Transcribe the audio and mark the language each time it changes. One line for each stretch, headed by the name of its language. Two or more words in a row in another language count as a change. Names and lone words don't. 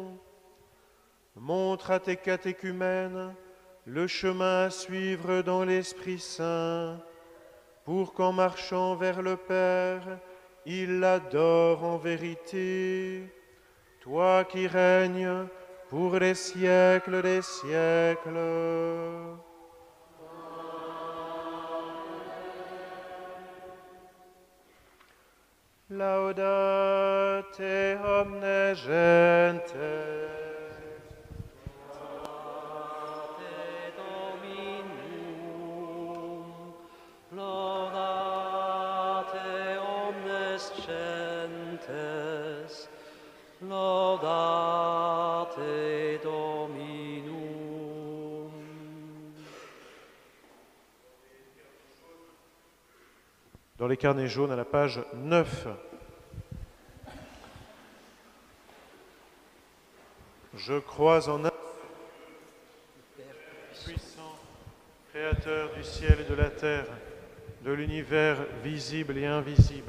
French: Montre à tes catéchumènes le chemin à suivre dans l'Esprit Saint, pour qu'en marchant vers le Père, ils l'adorent en vérité. Toi qui règnes pour les siècles des siècles.
Latin: Laudate omnes gentes. Laudate Dominum, laudate omnes gentes, laudate Dominum.
French: Dans les carnets jaunes à la page 9. Je crois en un puissant, créateur du ciel et de la terre, de l'univers visible et invisible.